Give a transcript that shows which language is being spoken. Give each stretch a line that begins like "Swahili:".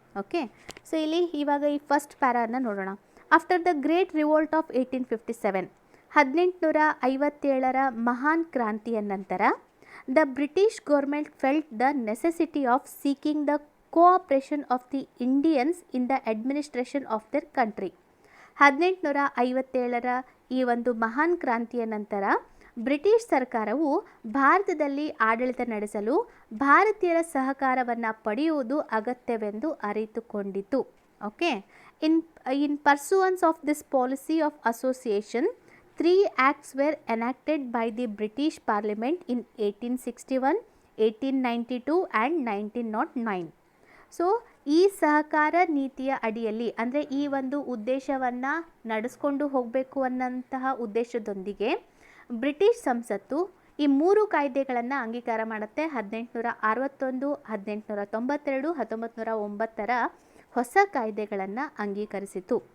English: okay, so
Kannada: ಇಲ್ಲಿ ಇವಾಗ ಈ ಫಸ್ಟ್ ಪ್ಯಾರಾನ ನೋಡೋಣ.
English: after the great revolt of 1857,
Kannada: 1857ರ ಮಹಾನ್ ಕ್ರಾಂತಿಯ ನಂತರ,
English: The British government felt the necessity of seeking the cooperation of the Indians in the administration of their country.
Kannada: 1857ರ ಈ ಒಂದು ಮಹಾನ್ ಕ್ರಾಂತಿಯ ನಂತರ ಬ್ರಿಟಿಷ್ ಸರ್ಕಾರವು ಭಾರತದಲ್ಲಿ ಆಡಳಿತ ನಡೆಸಲು ಭಾರತೀಯರ ಸಹಕಾರವನ್ನು ಪಡೆಯುವುದು ಅಗತ್ಯವೆಂದು ಅರಿತುಕೊಂಡಿತು.
English: Okay, in pursuance of this policy of association, 3 acts were enacted by the British Parliament in 1861, 1892 and 1909.
Kannada: So ಈ ಸಹಕಾರ ನೀತಿಯ ಅಡಿಯಲ್ಲಿ, ಅಂದರೆ ಈ ಒಂದು ಉದ್ದೇಶವನ್ನು ನಡೆಸ್ಕೊಂಡು ಹೋಗಬೇಕು ಅನ್ನೋಂತಹ ಉದ್ದೇಶದೊಂದಿಗೆ ಬ್ರಿಟಿಷ್ ಸಂಸತ್ತು ಈ 3 ಕಾಯ್ದೆಗಳನ್ನು ಅಂಗೀಕಾರ ಮಾಡುತ್ತೆ. 1861, 1892, 1909ರ ಹೊಸ ಕಾಯ್ದೆಗಳನ್ನು ಅಂಗೀಕರಿಸಿತು.